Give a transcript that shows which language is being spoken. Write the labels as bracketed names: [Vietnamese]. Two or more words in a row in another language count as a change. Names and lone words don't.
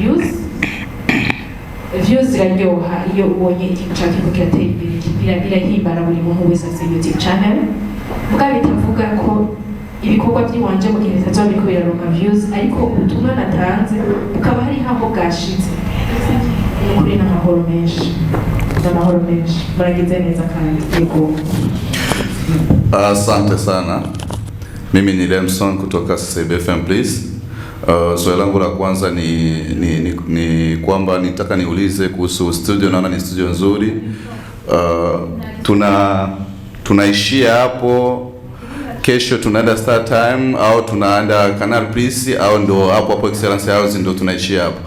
[Rundi] views ziraryoha iyo ubonye ikintu ca kintu kiratera imbere birahimbara buri muntu wese afise YouTube channel mugabo bitavuga ko ibikorwa by'iwanje mu gihe bitazoba biriko biraronka views ariko ubutumwa natanze bukaba hari aho bwashitse n'ukuri n'amahoro menshi muragize neza kandi yego. [Swahili] Asante sana. Mimi ni Lemson kutoka CBFM Please. Swali langu la kwanza ni kwamba nitaka niulize kuhusu studio. Naona ni studio nzuri. Tunaishia hapo, kesho tunaenda Star Time au tunaenda Canal Plus au ndo hapo Excellence House ndo tunaishia hapo?